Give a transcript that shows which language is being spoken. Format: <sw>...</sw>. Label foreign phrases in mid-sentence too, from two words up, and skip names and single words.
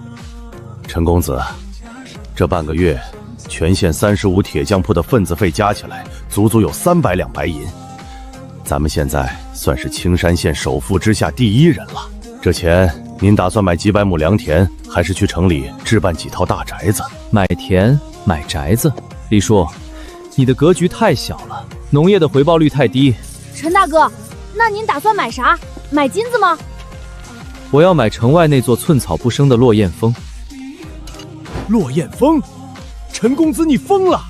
<zh>陳公子，這半個月，全縣35鐵匠鋪的份子費加起來，足足有300兩白銀。咱們現在算是青山縣首富之下第1人了。這錢，您打算買幾百畝良田，還是去城裡置辦幾套大宅子？買田買宅子？李叔，你的格局太小了，農業的回報率太低。陳大哥，那您打算買啥？買金子嗎？我要買城外那座寸草不生的落雁峰。落雁峰？陳公子你瘋了！</zh>